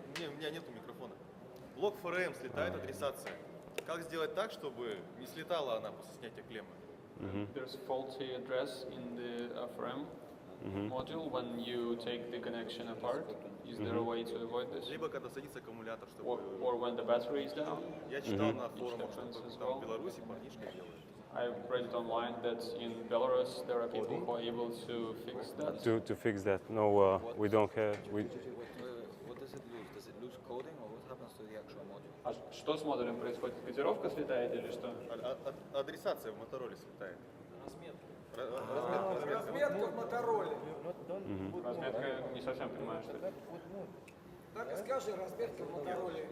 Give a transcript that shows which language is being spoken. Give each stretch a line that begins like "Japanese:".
Russian: У меня нету микрофона. Блок ФРМ слетает, адресация. как сделать так, чтобы не слетала она после снятия клеммы?
English: There's faulty address in the frame module when you take the connection apart. Is there a way to avoid this?
Russian: Либо когда садится аккумулятор, чтобы...
English: Or when the battery is down?
Russian: Я читал на форумах, что там в Беларуси парнишка делает.
English: I read it online that in Belarus there are people who are able to fix that. To fix that, no, we don't have. What does it lose? Does it lose coding or what happens to the actual module?
Russian: А что с модулем происходит? Кодировка слетает или что? Адресация в Мотороле слетает. Разметка в Мотороле. Разметка, не совсем понимаю, что это. Так и скажи, разметка в Мотороле.